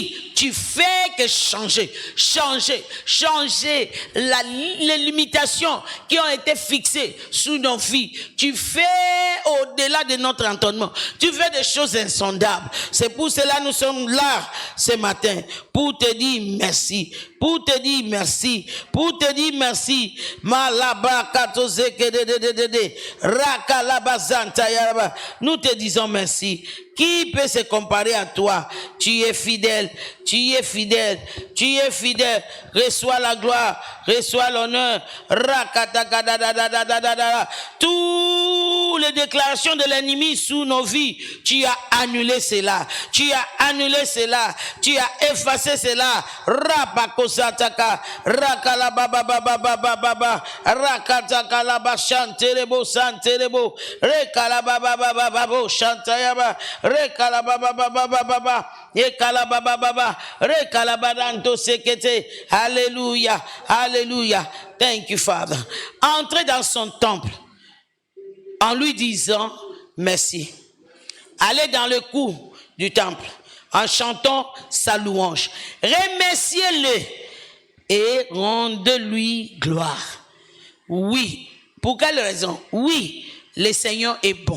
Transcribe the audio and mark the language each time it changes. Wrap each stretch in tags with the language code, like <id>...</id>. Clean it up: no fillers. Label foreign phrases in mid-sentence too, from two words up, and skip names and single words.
<fr>Tu fais que changer les limitations qui ont été fixées sous nos vies. Tu fais au-delà de notre entendement. Tu fais des choses insondables. C'est pour cela que nous sommes là ce matin. Pour te dire merci. Pour te dire merci. Pour te dire merci. Malaba katoze kedededede. Rakalabazanta yaraba. Nous te disons merci. Qui peut se comparer à toi? Tu es fidèle, tu es fidèle, tu es fidèle. Reçois la gloire, reçois l'honneur. Toutes les déclarations de l'ennemi sous nos vies, tu as annulé cela. Tu as annulé cela. Tu as effacé cela. Rapakosataka, rakalababababababa, rakatakala chanterebo, santerebo, rekalabababababo, chantayaba. Alléluia, alléluia.</fr> <en>Thank you, Father.</en> <fr>Entrez dans son temple en lui disant merci. Allez dans le cours du temple en chantant sa louange. Remerciez-le et rendez-lui gloire. Oui. Pour quelle raison? Oui, le Seigneur est bon.</fr>